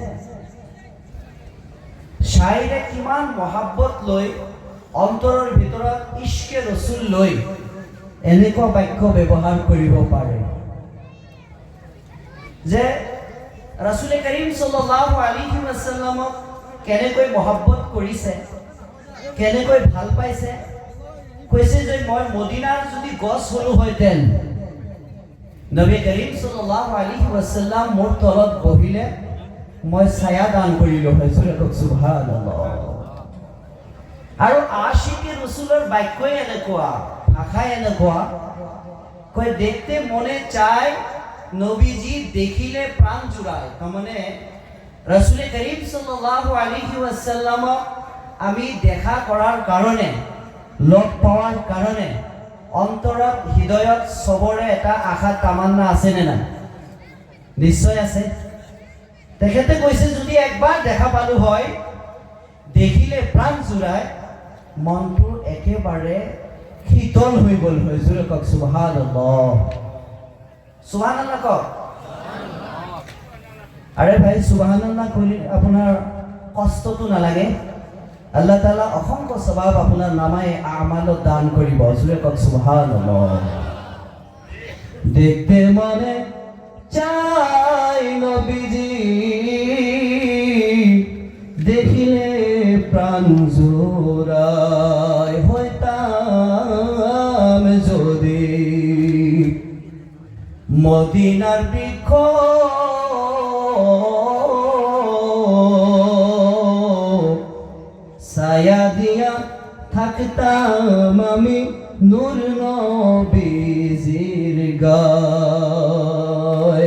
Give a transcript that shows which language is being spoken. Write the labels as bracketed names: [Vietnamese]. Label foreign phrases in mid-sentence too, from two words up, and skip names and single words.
[Assamese] শাইৰে কিমান মহাব্বত লৈ অন্তৰৰ ভিতৰত [Urdu] عشق رسول [Assamese] লৈ এনেকুৱা বাক্য ব্যৱহাৰ কৰিব পাৰে যে ৰাসূল কৰীম [Arabic] صلى الله عليه وسلم [Assamese] কেনেকৈ মহাব্বত কৰিছে, কেনেকৈ ভাল পাইছে। কৈছে যে মই মদিনাৰ যদি গছ হলো হয়তেন, নবী কৰীম [Arabic] صلى الله عليه وسلم [Assamese] মোৰ তলত বহিলে মই ছায়া দান কৰিলো হয়। সুবহানাল্লাহ। আৰু [Urdu] عاشق رسول [Assamese] বাক্যই এনেকুৱা, ভাষাই এনেকুৱা, কয় [Bangla] দেখতে মনে চায়, [Assamese] নবীজি দেখিলে প্রাণ জুড়ায়। মানে রাসূল করিম [Arabic] صلى الله عليه وسلم [Assamese] আমি দেখা করার কারণে, লগ পাওয়ার কারণে অন্তৰত হৃদয়ত সবৰে এটা আশা তামান্না আছে নে নাই? নিশ্চয় আছে। তেখেতে কৈছে যদি একবাৰ দেখা পালো হয়, দেখিলে প্রাণ জুড়ায়, মনটো একেবাৰে শীতল হৈ গ'ল হয়। জোৰে কওক সুবহানাল্লাহ। সুবহানাল্লাহ কওক। আরে ভাই সুবহানাল্লাহ কইলে আপোনাৰ কষ্টটো নালাগে? [Arabic] الله تعالى [Assamese] অসংখ্য সওয়াব আপোনাৰ নামাই আমালত দান কৰিব। জোৰে কওক সুবহানাল্লাহ। [Bangla] দেখতে মনে চাই নবীজি, দেখিলে প্রাণ জোড়ায়, হইতাম যদি মদিনার বৃক্ষ, ছায়া দিয়া থাকতাম আমি নূর নবীজির গায়।